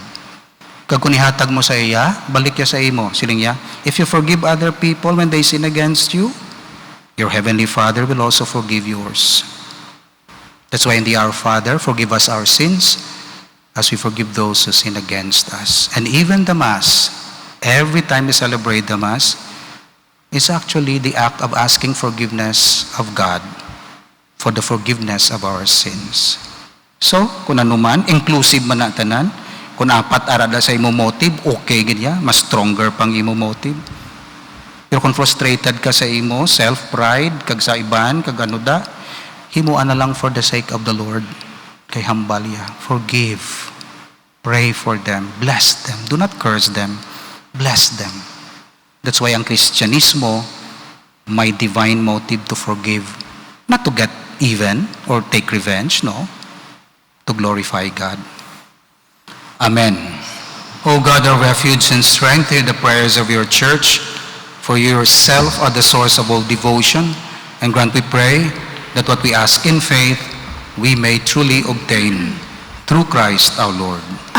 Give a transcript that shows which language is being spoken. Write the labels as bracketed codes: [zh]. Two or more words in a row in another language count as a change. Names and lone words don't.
[hil] Kag kunihatag mo sa iya, balik ya sa imo. Siling ya, [en] if you forgive other people when they sin against you, your heavenly Father will also forgive yours. That's why in the Our Father, forgive us our sins as we forgive those who sin against us. And even the Mass, every time we celebrate the Mass, is actually the act of asking forgiveness of God for the forgiveness of our sins. So, [hil] kung ano man, inclusive man na tanan, kung apat arada sa imo motive, okay ganyan, mas stronger pang imo motive. Pero kung frustrated ka sa imo, self-pride, kag sa iban, kag ano da, himuan na lang [en] for the sake of the Lord. [hil] Kay hambalya, [en] forgive, pray for them, bless them, do not curse them, bless them. That's why [hil] ang Kristyanismo may [en] divine motive to forgive. Not to get even or take revenge, no. To glorify God. Amen. O God, our refuge and strength, hear the prayers of your church, for you yourself are the source of all devotion, and grant, we pray, that what we ask in faith, we may truly obtain through Christ our Lord.